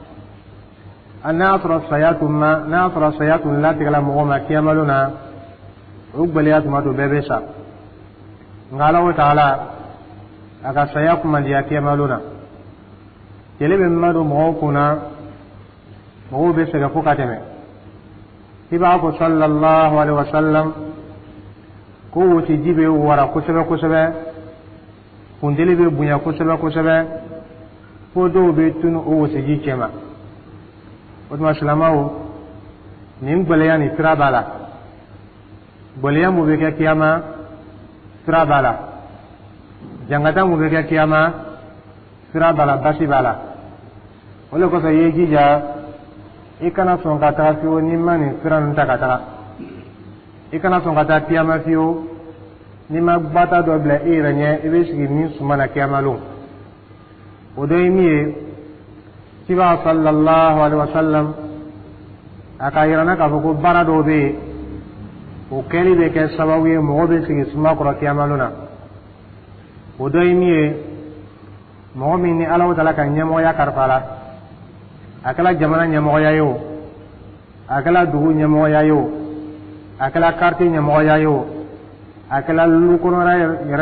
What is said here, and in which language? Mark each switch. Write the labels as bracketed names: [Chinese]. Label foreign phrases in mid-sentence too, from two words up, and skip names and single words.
[Bambara] n'a y'a sɔrɔ saya tun latigɛla mɔgɔ ma kiyamalo na o gbɛlɛya tuma to bɛɛ bɛ sa nka ala wa taala a ka saya kumandiya kiyamalo na tile bɛ madon mɔgɔw kunna mɔgɔw bɛ sɛgɛn fo ka tɛmɛ i b'a fɔ [Arabic] صلى الله عليه وسلم [Bambara] ko wuti ji bɛ wara kosɛbɛ kosɛbɛ kunteli bɛ bonya kosɛbɛ kosɛbɛ fo dɔw bɛ tunu o wosiji cɛ ma o tuma silamɛw nin gbɛlɛya ni sira b'a la gbɛlɛya mun bɛ kɛ kiyama sira b'a la jangata mun bɛ kɛ kiyama sira b'a la basi b'a la o de kosɔn i ye jija i kana sɔn ka taga fiyewu n'i ma nin sira ninnu ta ka taga i kana sɔn ka taa kiyama fiyewu n'i ma gbata dɔ bila i yɛrɛ ɲɛ i bɛ sigi min suma na kiyamalon o dɔ ye min ye kiba [Arabic] صلى الله عليه وسلم [Bambara] a ka yira na k'a fɔ ko baara dɔw bɛ yen o kɛli bɛ kɛ sababu ye mɔgɔ bɛ sigi suma kɔrɔ kiyamalon na o dɔ ye min ye mɔgɔ min ni ala taala ka ɲɛmɔgɔya kalifa la a kɛla jamana ɲɛmɔgɔya ye o a kɛla dugu ɲɛmɔgɔya ye o a kɛla quartier ɲɛmɔgɔya ye o a kɛla lukɔnɔra yɛrɛ